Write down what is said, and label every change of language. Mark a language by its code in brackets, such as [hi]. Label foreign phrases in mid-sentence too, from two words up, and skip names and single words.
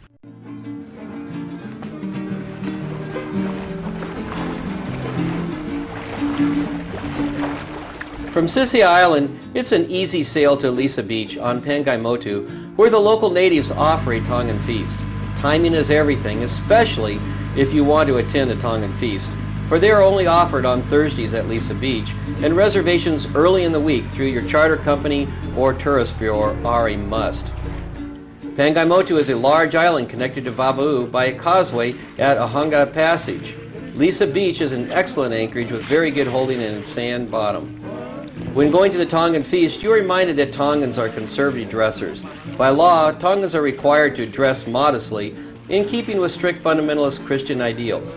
[en] From Sisia Island, it's an easy sail to Lisa Beach on Pangai-Motu, where the local natives offer a Tongan feast. Timing is everything, especially if you want to attend a Tongan feast, for they are only offered on Thursdays at Lisa Beach, and reservations early in the week through your charter company or tourist bureau are a must. Pangai-Motu is a large island connected to Vava'u by a causeway at Ahanga Passage. Lisa Beach is an excellent anchorage with very good holding in its sand bottom. When going to the Tongan feast, you are reminded that Tongans are conservative dressers. By law, Tongans are required to dress modestly, in keeping with strict fundamentalist Christian ideals.